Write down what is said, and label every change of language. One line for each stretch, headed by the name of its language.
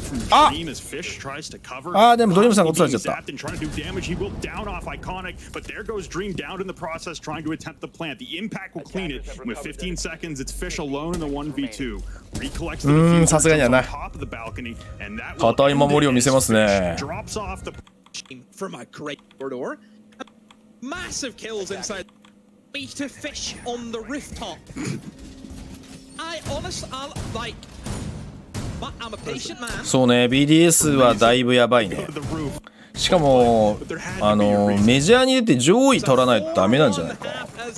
Japanese: あ、でもドリムさんが落とされちゃった。
English: down off Iconic, but there goes Dream down in the process trying to attempt the plant. The impact will clean it. With 15 seconds, it's Fish alone in the 1v2. Recollects the defuse on top of the balcony, and that will
Japanese: 堅い守りを見せますね。
English: drops off the from a great corridor. Massive kills inside. Beat to Fish on the rooftop. I honestly like. I'm a patient man.
Japanese: そうね、BDS はだいぶやばいね。しかもメジャーに出て上位取らないとダメなんじゃないか。